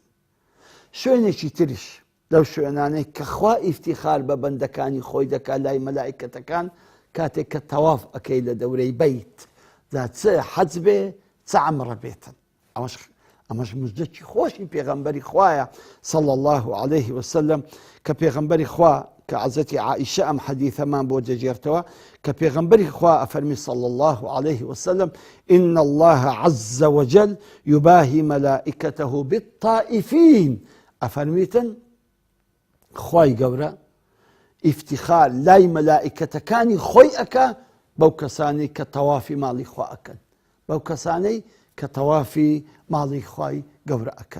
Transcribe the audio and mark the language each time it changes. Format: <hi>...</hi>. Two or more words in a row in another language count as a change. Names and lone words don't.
<ckb>شوێنێکی تریش لەو شوێنانەی کە خوا ئیفتیخار بە بەندەکانی خۆی دەکات لای مەلائیکەتەکان کاتێک کە تەواف ئەکەی لە دەورەی بەیت، جا چ حەج بێ چ عەمرە بێتن. ئەمەش موژدەی خۆشی پێغەمبەری خوایە</ckb> <ar>صلی الله عليه وسلم</ar> <ckb>کە پێغەمبەری خوا کە حەزەتی عائیشە ئەم حەدیثەمان بۆ دەجێرتەوە کە پێغەمبەری خوا ئەفەرمی</ckb> <ar>صلی الله عليه وسلم: إن الله عز وجل يباهي ملائكته بالطائفين.</ar> <ckb>ئەفەرمیتن خوای گەورە ئیفتیخار لای مەلائیکەتەکانی خۆی ئەکا بەو کەسانەی کە تەوافی ماڵی خوا ئەکەن، بەو کەسانەی کە تەوافی ماڵی خوای گەورە ئەکەن.</ckb>